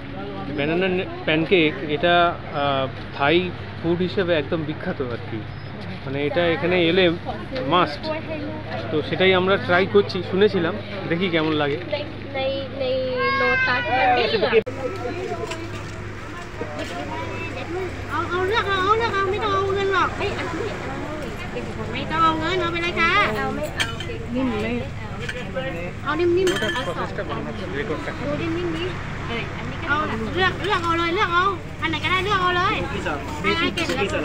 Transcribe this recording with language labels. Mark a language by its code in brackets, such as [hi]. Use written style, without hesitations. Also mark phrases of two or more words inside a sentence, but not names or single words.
[en] banana pancake [bn] এটা [en] Thai food [bn] হিসেবে একদম বিখ্যাত আর কি। মানে এটা এখানে এলে মাস্ট, তো সেটাই আমরা ট্রাই করছি, শুনেছিলাম, দেখি কেমন লাগে। [th] ในโลตัสมันไม่เหลือเอาเลือกเอาไม่ต้องเอาเงินหรอกเอ้ยไม่ต้องเอาเงินเอาไปเลยค่ะเอาไม่เอานิ่มเลยเอานิ่มๆเอาสองดูนิ่มๆนี้เอาเลือกเอาเลยเลือกเอาอันไหนก็ได้เลือกเอาเลยให้เก่งแล้ว